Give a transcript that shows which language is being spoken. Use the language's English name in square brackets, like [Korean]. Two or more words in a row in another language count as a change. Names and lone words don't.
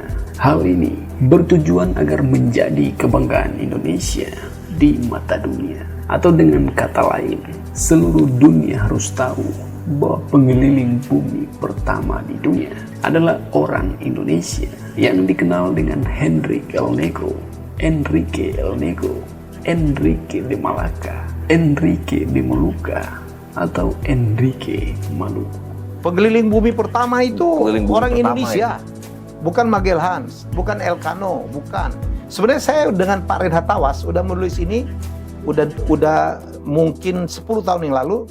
[Indonesian] Hal ini bertujuan agar menjadi kebanggaan Indonesia di mata dunia. Atau dengan kata lain, seluruh dunia harus tahu bahwa pengeliling bumi pertama di dunia adalah orang Indonesia yang dikenal dengan Enrique El Negro, Enrique El Negro, Enrique de Malacca, Enrique de Molucca, atau Enrique Maluku. Pengeliling bumi pertama itu Pengeliling bumi orang pertama Indonesia, bukan Magellan, bukan Elcano, bukan. Sebenarnya saya dengan Pak Reinhard Tawas udah menulis ini udah mungkin 10 tahun yang lalu.